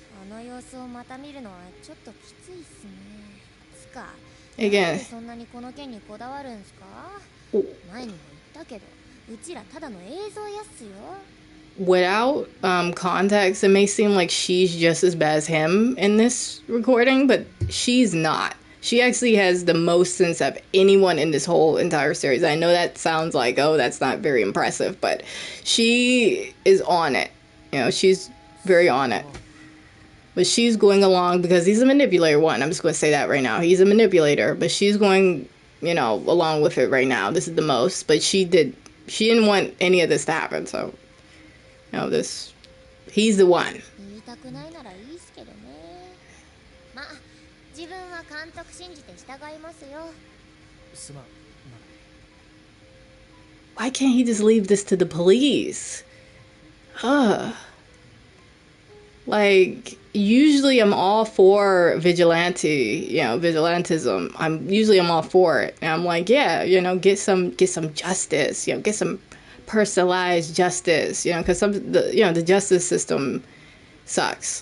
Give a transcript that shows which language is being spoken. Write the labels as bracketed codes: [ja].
[ja] あの様子をまた見るのはちょっときついっすね。つか、 [en] Again. [ja] そんなにこの件にこだわるんすか？前にも言ったけど、うちらただの映像やっすよ。 [en] Without context, it may seem like she's just as bad as him in this recording, but she's not. She actually has the most sense of anyone in this whole entire series. I know that sounds like, oh, that's not very impressive, but she is on it. She's very on it. But she's going along because he's a manipulator. One, I'm just going to say that right now. He's a manipulator, but she's going, along with it right now. This is the most, but she didn't want any of this to happen, so, he's the one. [ja] 言いたくないならいいっすけどね。ま、自分は監督信じて従いますよ。すまん。 [en] Why can't he just leave this to the police? Like, usually I'm all for vigilantism. I'm all for it. And I'm like, yeah, get some justice, get some personalized justice, because the justice system sucks.